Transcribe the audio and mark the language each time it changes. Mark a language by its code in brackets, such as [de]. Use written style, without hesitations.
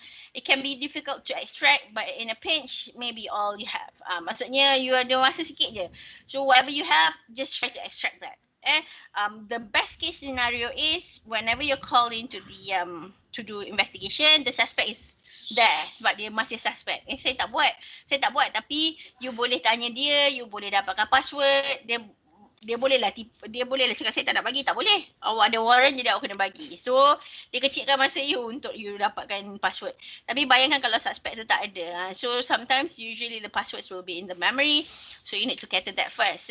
[en] It can be difficult to extract, but in a pinch, maybe all you have. [ms] Maksudnya you ada masa sikit je. [en] So whatever you have, just try to extract that. The best case scenario is whenever you're called into the to do investigation, the suspect is there [ms] sebab dia masih suspect. Saya tak buat tapi you boleh tanya dia, you boleh dapatkan password, dia boleh lah cakap saya tak nak bagi, tak boleh. Awak ada warrant jadi awak kena bagi. So dia kecilkan masa you untuk you dapatkan password. Tapi bayangkan kalau suspect tu tak ada. [en] So sometimes usually the passwords will be in the memory. So you need to cater that first.